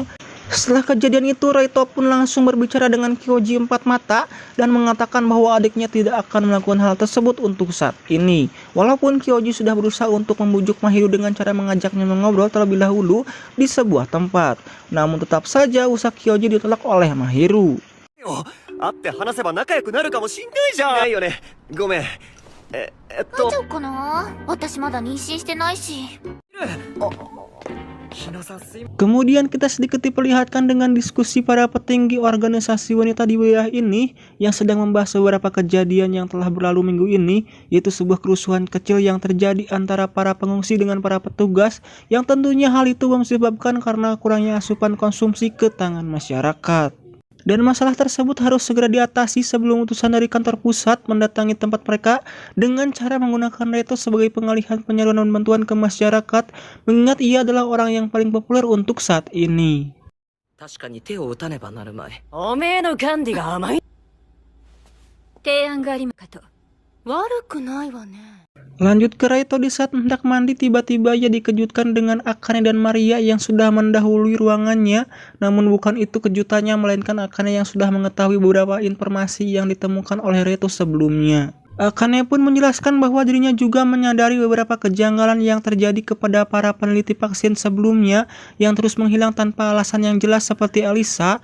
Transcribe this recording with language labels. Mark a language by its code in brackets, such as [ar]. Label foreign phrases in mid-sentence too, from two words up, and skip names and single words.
[id] Setelah kejadian itu, Reto pun langsung berbicara dengan Kyoji empat mata dan mengatakan bahwa adiknya tidak akan melakukan hal tersebut untuk saat ini. Walaupun Kyoji sudah berusaha untuk membujuk Mahiru dengan cara mengajaknya mengobrol terlebih dahulu di sebuah tempat, namun tetap saja usaha Kyoji ditolak oleh Mahiru. [ja] 会って話せば仲良くなるかもしんないじゃん。ないよね。ごめん。大丈夫かな、私まだ妊娠してないし。 [id] Kemudian kita sedikit diperlihatkan dengan diskusi para petinggi organisasi wanita di wilayah ini yang sedang membahas beberapa kejadian yang telah berlalu minggu ini, yaitu sebuah kerusuhan kecil yang terjadi antara para pengungsi dengan para petugas, yang tentunya hal itu disebabkan karena kurangnya asupan konsumsi ke tangan masyarakat. Dan masalah tersebut harus segera diatasi sebelum utusan dari kantor pusat mendatangi tempat mereka dengan cara menggunakan Reto sebagai pengalihan penyaluran bantuan ke masyarakat, mengingat ia adalah orang yang paling populer untuk saat ini. [ja] 確かに手を打たねばなるまい。おめえのガンディが甘い。提案がありまかと。悪くないわね。 [id] Lanjut ke Raito, di saat hendak mandi tiba-tiba ia dikejutkan dengan Akane dan Maria yang sudah mendahului ruangannya. Namun bukan itu kejutannya, melainkan Akane yang sudah mengetahui beberapa informasi yang ditemukan oleh Raito sebelumnya. Akane pun menjelaskan bahwa dirinya juga menyadari beberapa kejanggalan yang terjadi kepada para peneliti vaksin sebelumnya yang terus menghilang tanpa alasan yang jelas seperti Elisa.